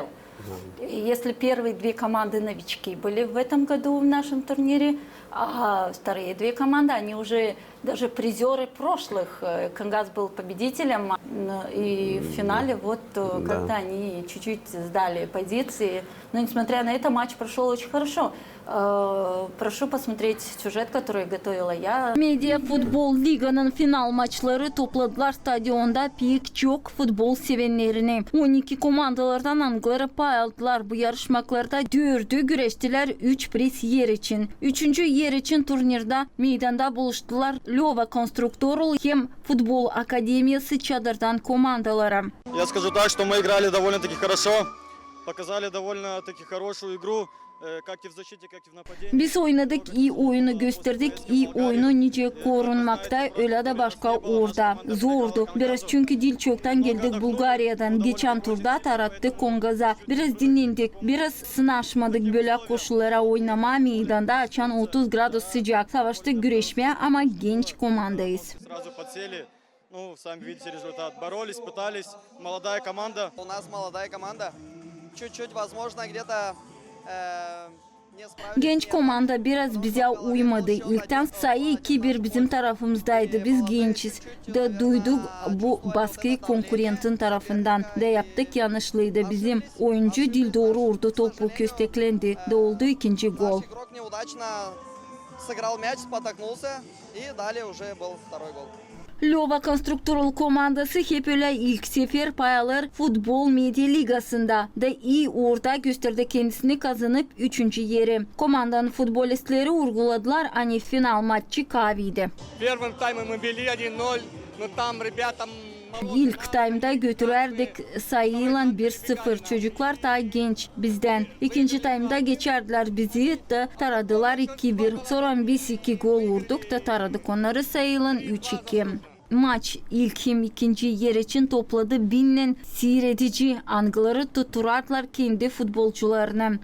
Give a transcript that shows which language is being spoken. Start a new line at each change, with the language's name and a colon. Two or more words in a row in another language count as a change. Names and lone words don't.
Russian: Если первые 2 команды новички были в этом году в нашем турнире, а вторые 2 команды, они уже даже призеры прошлых. Кангас был победителем, и в финале вот когда они чуть-чуть сдали позиции. Но несмотря на это, матч прошел очень хорошо. Прошу посмотреть сюжет, который готовила я.
Gagauz: Медиа футбol liganın final maçları topladılar stadionda pek çok futbol sevenlerini. 12 komandalardan angları pay aldılar. Bu yarışmalarda 4'ü güreştiler 3 priz yer için. 3. yer için turnirde meydanda buluştular Lova Konstruktorul hem Futbol Akademiyası Çadır'dan komandaları.
Russian: Я скажу так, что мы играли довольно-таки хорошо, показали довольно-таки хорошую игру.
Gagauz: Biz oynadık, iyi oyunu gösterdik, iyi oyunu nice korunmakta, öyle de başka orada. Zordu. Biraz çünkü dil çoktan geldik Bulgarya'dan. Geçen turda tarattık Kongaz'a. Biraz dinlendik, biraz sınaşmadık böyle koşullara oynama meydanda açan 30 gradus sıcak. Savaştık güreşmeye ama genç komandayız.
Russian: Ну, сами видите результат. Боролись, пытались. Молодая команда. У нас молодая команда. Чуть-чуть, возможно, где-то
Gagauz: Genç komanda biraz bize uymadı. İlkten sayı 2-1 bizim tarafımızdaydı. Biz gençiz. Da duyduk bu baskıyı konkurentin tarafından. Da yaptık yanlışlıydı. Bizim oyuncu dil doğru vurdu. Topu kösteklendi. Da oldu ikinci gol.
Russian: Сыграл мяч, спотыкнулся, и далее уже был второй гол.
Gagauz: Lova Konstruktorul komandası hep öyle ilk sefer payalar Futbol Medya Ligası'nda da iyi orada gösterdi kendisini kazanıp 3. yeri. Komandanın futbolistleri uyguladılar hani final maçı kaviydi.
Russian: В первом тайме мы вели 1-0, но там ребятам...
Gagauz: İlk time'da götürerdik sayıyla 1-0. Çocuklar daha genç bizden. İkinci time'da geçerdiler bizi de taradılar 2-1. Sonra biz 2 gol vurduk da taradık onları sayıyla 3-2. Maç ilk hem ikinci yer için topladı binle seyredici angıları tutturarlar kendi futbolcularına.